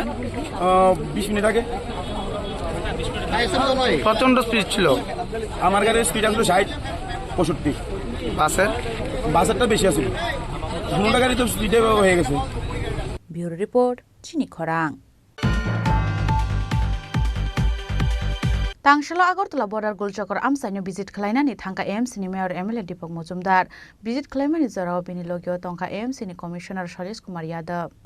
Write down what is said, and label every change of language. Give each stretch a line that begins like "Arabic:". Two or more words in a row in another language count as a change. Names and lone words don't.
Bangla: 20 মিনিট আগে প্রচন্ড স্পিড ছিল আমার গাড়ির স্পিড আসলো 60-65 বাসেরটা বেশি আছে দুটো গাড়ি তো স্পিডে হয়ে গেছে ব্যুরো রিপোর্ট
Kok Borok: চিনি খরাং तांगशाला आगरतला बर्डार गोलचकर आमसाइनो विजिट खलायनानि थांका AMC नि मेयर MLA दीपक मजुमदार विजिट खलायमानि जराव बिनि लोगियो तंका AMC नि कमिशनार सरेश कुमार यादव